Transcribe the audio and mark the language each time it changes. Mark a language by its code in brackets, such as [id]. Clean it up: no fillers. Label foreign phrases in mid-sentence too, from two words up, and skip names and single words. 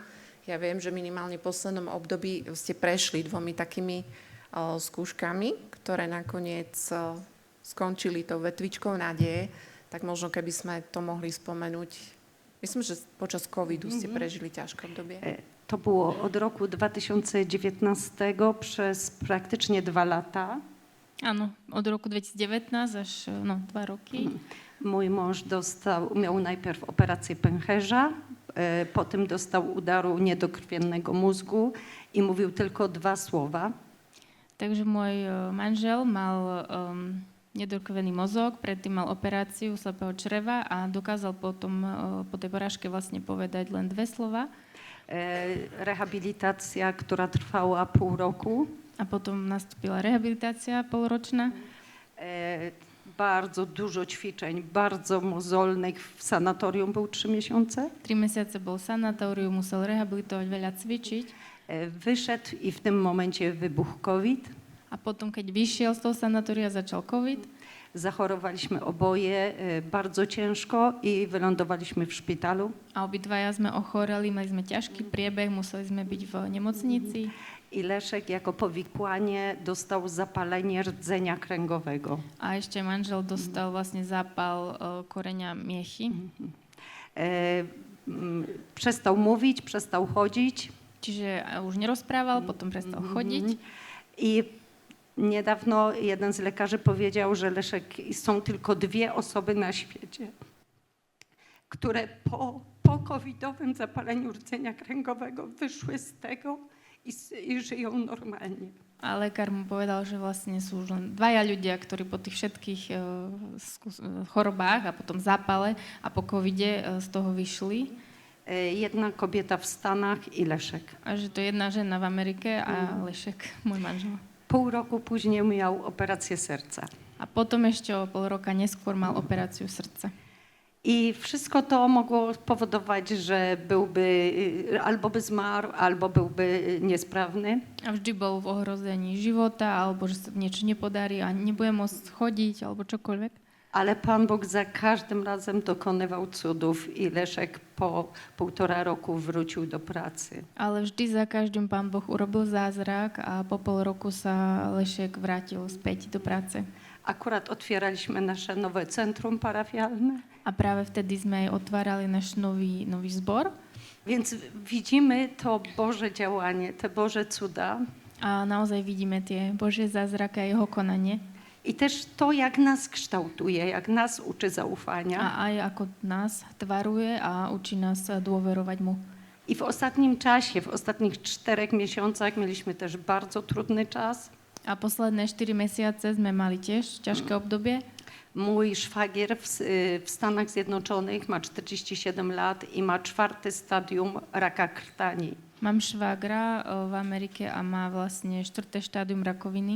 [sk] Ja viem, že minimálne v poslednom období ste prešli 2 takými skúškami, ktoré nakoniec skončili tou vetvičkou nádeje. Tak možno keby sme to mohli spomenúť. Myslím, že počas covidu ste prežili ťažké obdobie. [pl] To było od roku 2019 przez praktycznie 2 lata. [sk] Áno, od roku 2019 až 2 roky. [pl] Mój mąż miał najpierw operację pęcherza, potem dostał udaru niedokrwiennego mózgu i mówił tylko 2 słowa. [sk] Takže môj manžel mal nedokrvený mozog, predtým mal operáciu slepého čreva a dokázal potom po tej porážke vlastne povedať len 2 slova. [pl] Rehabilitacja, która trwała pół roku. [sk] A potom nastúpila rehabilitácia polročná. [pl] Bardzo dużo ćwiczeń, bardzo mozolnych. W sanatorium był 3 miesiące. [sk] 3 mesiace bol v sanatóriu, musel rehabilitovať, veľa cvičiť. [pl] Wyszedł i w tym momencie wybuchł COVID. [sk] A potom, keď vyšiel z toho sanatória, začal COVID. [pl] Zachorowaliśmy oboje bardzo ciężko i wylądowaliśmy w szpitalu. [sk] A obidvaja sme ochoreli, mali sme ťažký priebeh, museli sme byť v nemocnici. [pl] I Leszek jako powikłanie dostał zapalenie rdzenia kręgowego. [sk] A ešte manžel dostal vlastne zápal koreňa miechy. [pl] Przestał mówić, przestał chodzić. [sk] Čiže už nerozprával, potom prestal chodiť. [pl] I niedawno jeden z lekarzy powiedział, że Leszek, są tylko 2 osoby na świecie, które po covidowym zapaleniu rdzenia kręgowego wyszły z tego i żyją normalnie. [sk] A lekár mu povedal, že vlastne sú už len 2 ľudia, ktorí po tých všetkých chorobách a potom zápale a po covide z toho vyšli. [pl] Jedna kobieta w Stanach i Leszek. [sk] A že to je jedna žena v Amerike a Lešek, môj manžel. [pl] Pół roku później miał operację serca. [sk] A potom ešte o pol roka neskôr mal operáciu srdca. [pl] I wszystko to mogło spowodować, że albo by zmarł, albo byłby niesprawny. [sk] A vždy bol v ohrození života, alebo že sa niečo nepodarí a nebude môcť chodiť, alebo čokoľvek. [pl] Ale Pan Bóg za każdym razem dokonywał cudów i Leszek po 1,5 roku wrócił do pracy. [sk] Ale vždy za každým Pán Boh urobil zázrak a po pol roku sa Lešek vrátil späť do práce. [pl] Akurat otwieraliśmy nasze nowe centrum parafialne. [sk] A práve vtedy sme aj otvárali náš nový zbor. [pl] Więc widzimy to Boże działanie, te Boże cuda. [sk] A naozaj vidíme tie Božie zázraky a jeho konanie. [pl] I też to, jak nas kształtuje, jak nas uczy zaufania. [sk] A aj ako nás tvaruje a učí nás dôverovať mu. [pl] I w ostatnim czasie, w ostatnich 4 miesiącach mieliśmy też bardzo trudny czas. [sk] A posledné 4 mesiace sme mali tiež ťažké obdobie. [pl] Mój szwagier w Stanach Zjednoczonych ma 47 lat i ma 4. stadium raka krtani. [sk] Mám švágra v Amerike a má vlastne 4. štádium rakoviny.